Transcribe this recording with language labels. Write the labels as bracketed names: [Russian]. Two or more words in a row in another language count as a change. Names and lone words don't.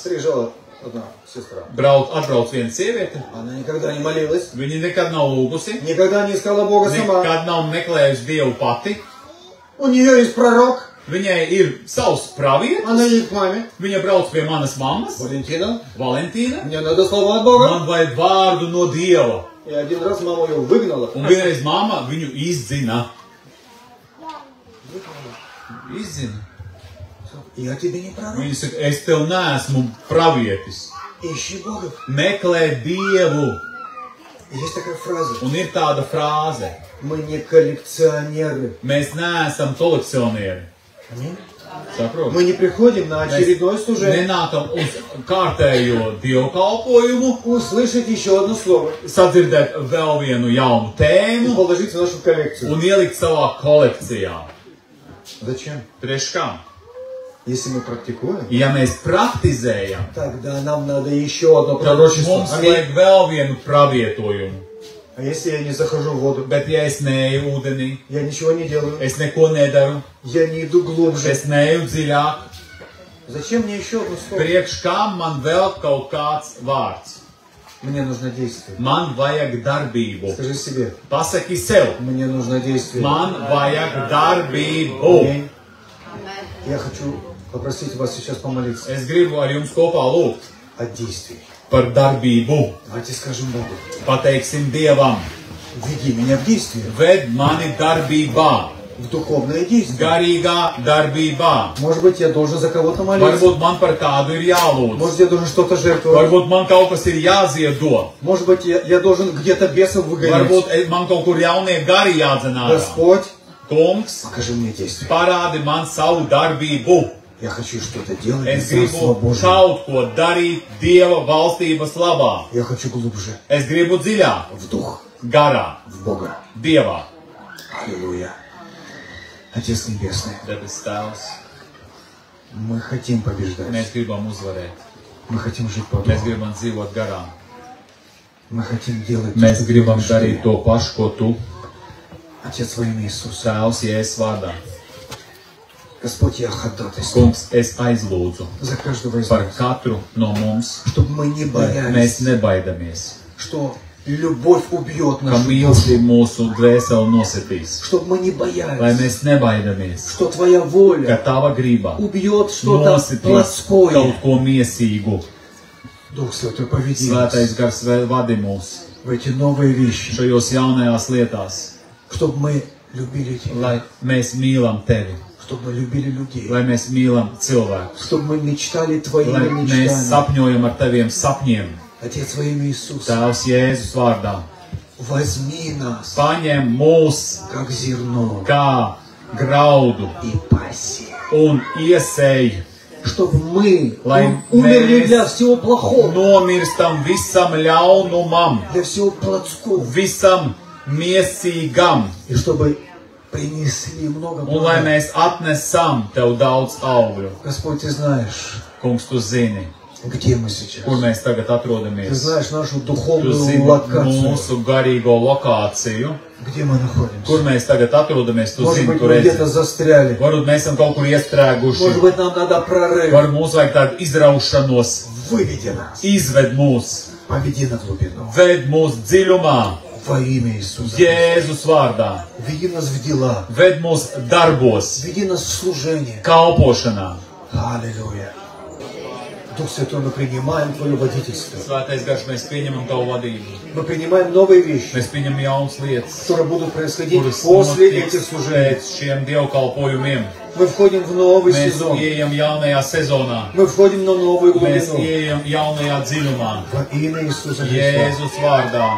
[Russian] приезжала одна сестра. [Latvian] atbrauc viena sieviete, [Russian] Она никогда не молилась, [Latvian] viņa nekad nav lūgusi, [Russian] никогда не искала Бога сама. [Latvian] nekad nav meklējusi Dievu pati, [Russian] У нее есть пророк, [Latvian] viņai ir savs pravietis, [Russian] она едет к маме. [Latvian] viņa brauc pie manas mammas, [Russian] Валентина, [Latvian] Valentīna, [Russian] мне надо слова от Бога. [Latvian] man vajag vārdu no Dieva. [Russian] И один раз мама ее выгнала. [Latvian] Un vienreiz mamma viņu izdzina. Izzina. [Russian] Я тебе не пророк. [Latvian] Viņa saka, es tev neesmu pravietis. [Russian] Ищи Бога. [Latvian] Meklē Dievu. [Russian] Есть такая фраза. [Latvian] Un ir tāda frāze. [Russian] Мы не коллекционеры. [Latvian] Mēs neesam kolekcionieri. [Russian] Аминь. [Latvian] Saproti? [Russian] Мы не приходим на очередное [Latvian] Mēs [Russian] служение. [Latvian] nenākam uz kārtējo dievkalpojumu, [Russian] Услышать еще одно слово. [Latvian] sadzirdēt vēl vienu jaunu [Russian] И [Latvian] tēmu [Russian] положить в нашу коллекцию. [Latvian] un ielikt savā kolekcijā. [Russian] Зачем? [Latvian] Priekš kam? [Russian] Если мы практикуем, [Latvian] Ja mēs praktizējam, [Russian] тогда нам надо еще одно [Latvian] tad [Russian] пророчество. [Latvian] mums [Russian] Аминь. [Latvian] vajag vēl vienu pravietojumu. [Russian] А если я не захожу в воду, [Latvian] Bet ja es neeju ūdenī, [Russian] я ничего не делаю, [Latvian] es neko nedaru, [Russian] я не иду глубже. [Latvian] es neeju dziļāk, [Russian] Зачем мне еще одно слово? [Latvian] priekš kam man vēl kaut kāds vārds? [Russian] Мне нужно действие. [Latvian] Man vajag darbību. [Russian] Скажи себе, [Latvian] Pasaki sev, [Russian] мне нужно действие. [Latvian] man vajag darbību. [Russian] Аминь. Я хочу попросить вас сейчас помолиться [Latvian] Es gribu ar jums kopā lūgt [Russian] о действии. [Latvian] par darbību. [Russian] Давайте скажем Богу, [Latvian] Pateiksim Dievam, [Russian] веди меня в действие, [Latvian] ved mani darbībā, [Russian] в духовное действие. [Latvian] garīgā darbībā. [Russian] Может быть, я должен за кого-то молиться. [Latvian] Varbūt man par kādu ir jālūdz. [Russian] Может, я должен что-то жертвовать. [Latvian] Varbūt man kaut kas ir jāziedo. [Russian] Может быть, я должен где-то бесов выгонять. [Latvian] Varbūt man kaut kur jaunie gari jādzenā. [Russian] Господь, [Latvian] Kungs, [Russian] покажи мне действие. [Latvian] parādi man savu darbību. [Russian] Я хочу что-то делать [Latvian] Es [Russian] для Царства [Latvian] gribu [Russian] Божьего. [Latvian] kaut ko darīt Dieva valstības labā. [Russian] Я хочу глубже [Latvian] Es gribu dziļāk, [Russian] в дух, [Latvian] garā, [Russian] в Бога. [Latvian] Dievā. [Russian] Аллилуйя. Отец Небесный, [Latvian] Debes Tēvs, [Russian] мы хотим побеждать. [Latvian] mēs gribam uzvarēt. [Russian] Мы хотим жить по [Latvian] Mēs [Russian] духу. [Latvian] gribam dzīvot garā. [Russian] Мы хотим делать [Latvian] Mēs [Russian] то, что [Latvian] gribam [Russian] ты [Latvian] darīt to pašu, ko tu, [Russian] Отец, во имя Иисуса. [Latvian] Tēvs, Jēzus vārdā. [Russian] Господь, я ходатайствую [Latvian] Kungs, es aizlūdzu [Russian] за каждого из [Latvian] par [Russian] нас, [Latvian] katru no mums, [Russian] чтобы мы не [Latvian] lai mēs [Russian] боялись, [Latvian] nebaidamies, [Russian] что любовь убьет [Latvian] ka [Russian] нашу душу, [Latvian] mīlestība mūsu dvēseli nositīs. [Russian] чтобы мы не [Latvian] Lai [Russian] боялись, [Latvian] mēs nebaidamies, [Russian] что Твоя [Latvian] ka [Russian] воля [Latvian] tava griba [Russian] убьет что-то [Latvian] nositīs [Russian] плотское. [Latvian] kaut ko miesīgu. [Russian] Дух Святой, поведи нас [Latvian] Svētais gars vadi mūs [Russian] в эти новые вещи, [Latvian] šajos jaunajās lietās, [Russian] чтобы мы любили Тебя, [Latvian] lai mēs mīlam tevi, [Russian] чтобы мы любили людей, [Latvian] lai mēs mīlam cilvēkus, [Russian] чтобы мы мечтали Твоими [Latvian] lai mēs [Russian] мечтами. [Latvian] sapņojam ar taviem sapņiem. [Russian] Отец, во имя Иисуса, [Latvian] Tēvs Jēzus vārdā, [Russian] возьми нас, [Latvian] paņem mūs [Russian] как зерно, [Latvian] kā graudu [Russian] и паси, [Latvian] un iesēj, [Russian] чтобы мы [Latvian] lai [Russian] умерли [Latvian] mēs [Russian] для всего плохого, [Latvian] nomirstam visam ļaunumam, [Russian] для всего плотского, [Latvian] visam miesīgam, [Russian] и чтобы принесли много [Latvian] un lai [Russian] плода. [Latvian] mēs atnesam tev daudz augļu. [Russian] Господь, Ты знаешь, [Latvian] Kungs, tu zini, [Russian] где мы сейчас. [Latvian] kur mēs tagad [Russian] Ты [Latvian] atrodamies. [Russian] знаешь нашу [Latvian] Tu [Russian] духовную [Latvian] zini [Russian] локацию, [Latvian] mūsu garīgo lokāciju, [Russian] где мы находимся. [Latvian] kur mēs tagad atrodamies. Tu [Russian] Может [Latvian] zini, [Russian] быть, [Latvian] kur [Russian] мы где-то [Latvian] esi. [Russian] застряли. [Latvian] Varbūt mēs esam kaut kur iestrēguši. [Russian] Может быть, нам надо прорыв. [Latvian] Varbūt mums vajag tādu izraušanos. [Russian] Выведи нас. [Latvian] Izved mūs, [Russian] Поведи на глубину. [Latvian] ved mūs dziļumā, [Russian] Во имя Иисуса. [Latvian] Jēzus vārdā. [Russian] Веди нас в дела. [Latvian] Ved mūs darbos, [Russian] Веди нас в служение. [Latvian] kalpošanā. [Russian] Аллилуйя. Дух Святой, мы принимаем Твое водительство. [Latvian] Svētais garš, mēs pieņemam tavu vadību. [Russian] Мы принимаем новые вещи, [Latvian] Mēs pieņemam jaunas lietas, [Russian] которые будут происходить [Latvian] kuras [Russian] после [Latvian] notiks [Russian] этих служений. [Latvian] pēc šiem dievkalpojumiem. [Russian] Мы входим в новый [Latvian] Mēs [Russian] сезон. [Latvian] ieejam jaunajā sezonā. [Russian] Мы входим на новую [Latvian] Mēs [Russian] глубину. [Latvian] ieejam jaunajā dziļumā. [Russian] Во имя Иисуса Христа. [Latvian] Jēzus vārdā.